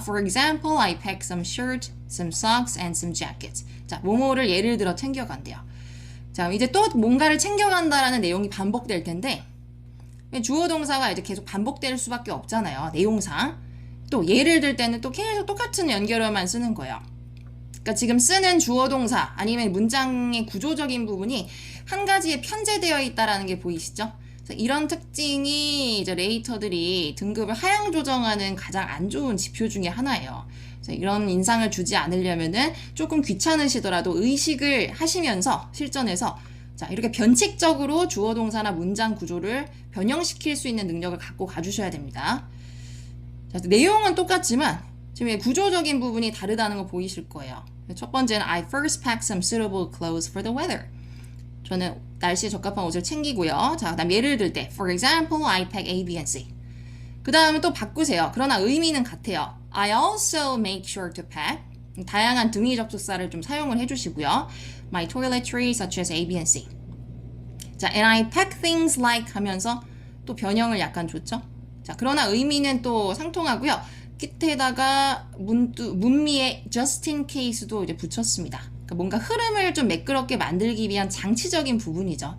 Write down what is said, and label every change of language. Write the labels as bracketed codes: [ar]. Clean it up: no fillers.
[en] For example, I pack some shirt, some socks, and some jackets. [ko] 자, 뭐뭐를 예를 들어 챙겨간대요. 자, 이제 또 뭔가를 챙겨간다라는 내용이 반복될 텐데, 주어 동사가 이제 계속 반복될 수밖에 없잖아요. 내용상. 또 예를 들 때는 또 계속 똑같은 연결어만 쓰는 거예요. 그러니까 지금 쓰는 주어 동사 아니면 문장의 구조적인 부분이 한 가지에 편제되어 있다라는 게 보이시죠? 이런 특징이 이제 레이터들이 등급을 하향 조정하는 가장 안 좋은 지표 중에 하나예요. 이런 인상을 주지 않으려면은 조금 귀찮으시더라도 의식을 하시면서 실전에서 자, 이렇게 변칙적으로 주어 동사나 문장 구조를 변형시킬 수 있는 능력을 갖고 가주셔야 됩니다. 자, 내용은 똑같지만 지금 구조적인 부분이 다르다는 거 보이실 거예요. 첫 번째는 [en] I first pack some suitable clothes for the weather. [ko] 저는 날씨에 적합한 옷을 챙기고요. 자, 그다음 예를 들 때 [en] For example, I pack A, B, and C. [ko] 그 다음에 또 바꾸세요. 그러나 의미는 같아요. [en] I also make sure to pack. [ko] 다양한 등위 접속사를 좀 사용을 해주시고요. [en] My toiletries such as A, B, and C. [ko] 자, [en] and I pack things like [ko] 하면서 또 변형을 약간 줬죠. 자, 그러나 의미는 또 상통하고요. 끝에다가 문미에 [en] just in case [ko] 도 이제 붙였습니다. 그러니까 뭔가 흐름을 좀 매끄럽게 만들기 위한 장치적인 부분이죠.